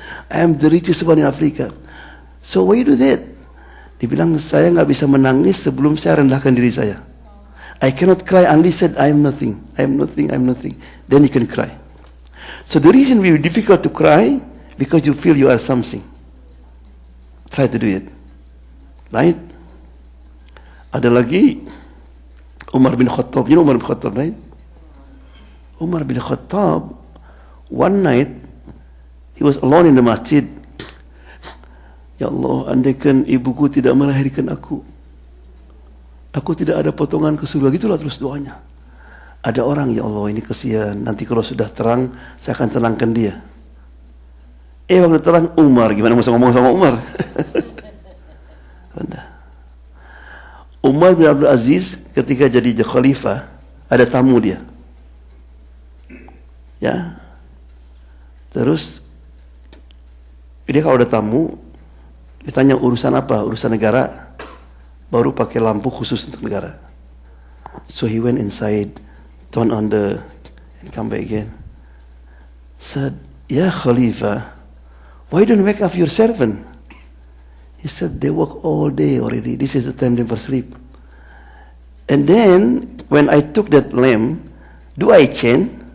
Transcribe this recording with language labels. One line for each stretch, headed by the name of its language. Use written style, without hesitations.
English: I am the richest one in Africa. So why you do that?
Indonesian: Dibilang, saya nggak bisa menangis sebelum saya rendahkan diri saya.
English: I cannot cry unless said, I am nothing. I am nothing, I am nothing. Then you can cry. So the reason we difficult to cry, because you feel you are something. Try to do it. Right?
Indonesian: Ada lagi,
English: Umar bin Khattab. You know Umar bin Khattab, right? Umar bin Khattab, one night, he was alone in the masjid.
Indonesian: Ya Allah, andaikan ibuku tidak melahirkan aku tidak ada potongan ke surga. Gitulah terus doanya. Ada orang, ya Allah ini kesian, nanti kalau sudah terang, saya akan tenangkan dia. Waktu terang, Umar, gimana masa ngomong sama Umar? Rendah. Umar bin Abdul Aziz ketika jadi khalifah, ada tamu dia. Ya. Terus dia kalau ada tamu ditanya urusan apa? Urusan negara. Baru pakai lampu khusus untuk negara.
English: So he went inside, turn on and come back again. Said, "Ya Khalifah, why don't you wake up your servant?" He said, "They work all day already. This is the time they for sleep." And then when I took that lamp, do I change?